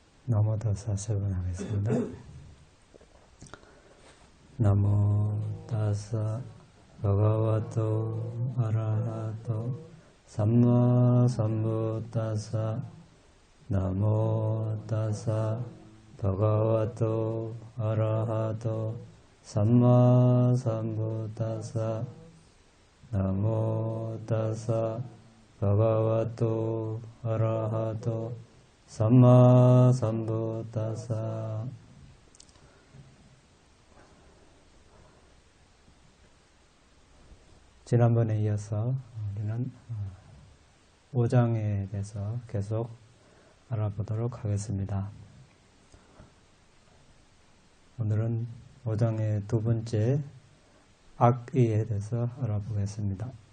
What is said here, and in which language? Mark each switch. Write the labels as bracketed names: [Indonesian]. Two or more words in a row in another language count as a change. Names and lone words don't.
[Pali] 나모 다사 [Korean] 세 번 하겠습니다. [Pali] 나모 다사 භගවतो 아라하토 삼마 삼부다사 나모 다사 භගවतो 아라하토 삼마 삼부다사 나모 다사 භගවतो 아라하토 삼마 삼부다사. [Korean] 지난번에 이어서 우리는 5장에 대해서 계속 알아보도록 하겠습니다. 오늘은 5장의 두 번째 악의에 대해서 알아보겠습니다.